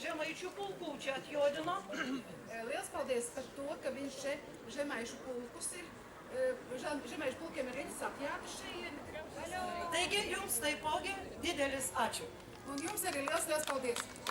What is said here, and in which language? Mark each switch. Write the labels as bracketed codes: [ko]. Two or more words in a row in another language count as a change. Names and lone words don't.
[lt] Žemaiču pulku čia atjodino. [lv] Liels paldies par to, ka viņš še žemaišu pulkus ir, žemaišu pulkiem ir redzes atjāta šeit. [lt] Taigi jums taipogi didelis ačiū. [lv] Un jums arī liels paldies.